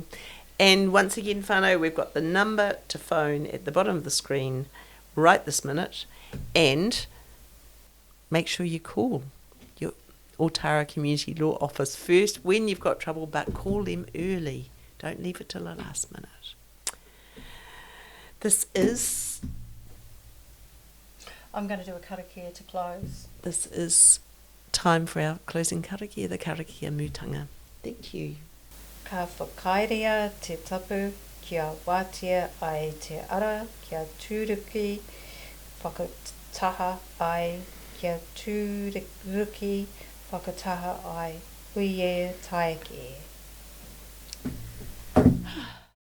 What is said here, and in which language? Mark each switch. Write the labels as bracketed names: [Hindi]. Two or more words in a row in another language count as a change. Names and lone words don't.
[English] And once again, whānau, we've got the number to phone at the bottom of the screen right this minute, and make sure you call your Ōtara Community Law Office first when you've got trouble, but call them early. Don't leave it till the last minute. This is... I'm going to do a karakia to close. This is time for our closing karakia, the [Māori] karakia mūtanga. [English] Thank you. [Māori] Ka whakairea te tapu kia wātia ai te ara, kia tūruki whakataha ai, kia tūruki whakataha ai, [English] We Are Ōtara Podcast.